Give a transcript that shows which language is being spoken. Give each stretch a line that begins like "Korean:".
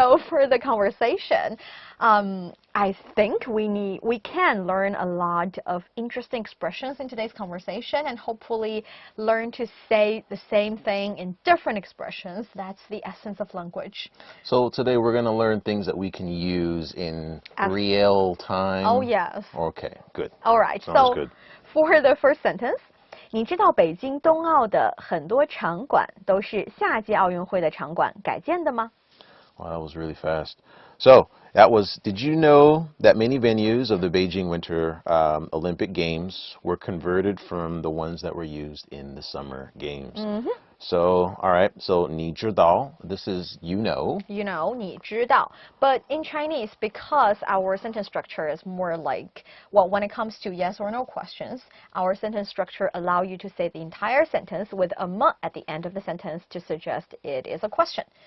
English: So for the conversation, I think we can learn a lot of interesting expressions in today's conversation and hopefully learn to say the same thing in different expressions. That's the essence of language. So today we're going to learn things that we can use in real time. Oh, yes. Okay, good. All right. Sounds so good. For the first sentence,
Chinese: 你知道北京冬奥的很多场馆都是夏季奥运会的场馆改建的吗？
English: Wow, that was really fast. So, did you know that many venues of the Beijing Winter Olympic Games were converted from the ones that were used in the Summer Games? So, all right, so
Chinese: 你知道,
English: this is you know. You know,
Chinese: 你知道.
English: But in Chinese, because our sentence structure is more like, well, when it comes to yes or no questions, our sentence structure allow you to say the entire sentence with a m at the end of the sentence to suggest it is a question.